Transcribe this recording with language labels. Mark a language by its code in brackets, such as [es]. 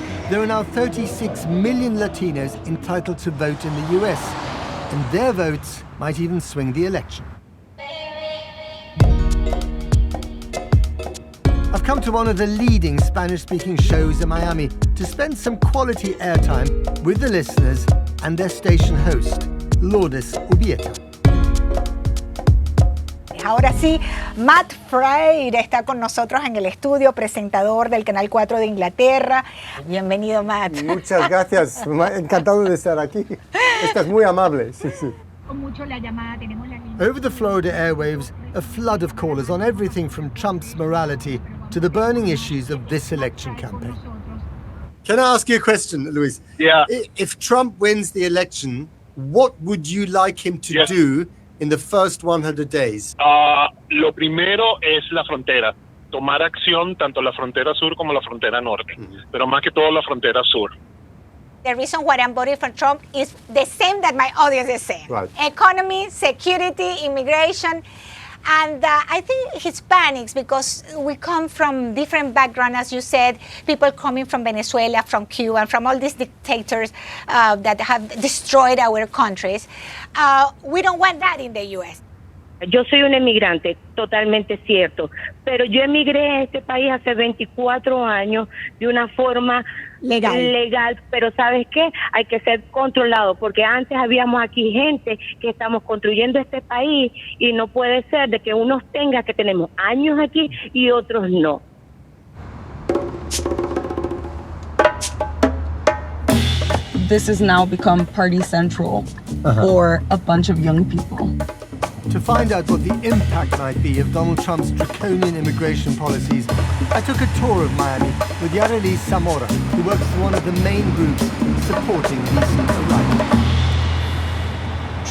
[en] There are now 36 million Latinos entitled to vote in the US, and their votes might even swing the election. I've come to one of the leading Spanish-speaking shows in Miami to spend some quality airtime with the listeners and their station host, Lourdes Ubieta. [es] Ahora sí, Matt Frei está con nosotros en el estudio, presentador del Canal 4 de Inglaterra. Bienvenido, Matt. Muchas gracias, encantado de estar aquí. Estás muy amable, sí, sí. [en] Over the Florida airwaves, a flood of callers on everything from Trump's morality to the burning issues of this election campaign. Can I ask you a question, Luis? Yeah. If Trump wins the election, what would you like him to do in the first 100 days? [es] Lo primero es la frontera. Tomar acción tanto la frontera sur como la frontera norte, pero más que todo la frontera sur. [en] The reason why I'm voting for Trump is the same that my audience is saying. Right. Economy, security, immigration. And I think Hispanics, because we come from different backgrounds, as you said, people coming from Venezuela, from Cuba, from all these dictators that have destroyed our countries. We don't want that in the U.S. [es] Yo soy una emigrante, totalmente cierto, pero yo emigré a este país hace 24 años de una forma legal, pero ¿sabes qué? Hay que ser controlado, porque antes habíamos aquí gente que estamos construyendo este país y no puede ser de que unos tengan que tenemos años aquí y otros no. [en] This has now become party central for a bunch of young people. To find out what the impact might be of Donald Trump's draconian immigration policies, I took a tour of Miami with Yareli Zamora, who works for one of the main groups supporting recent arrivals.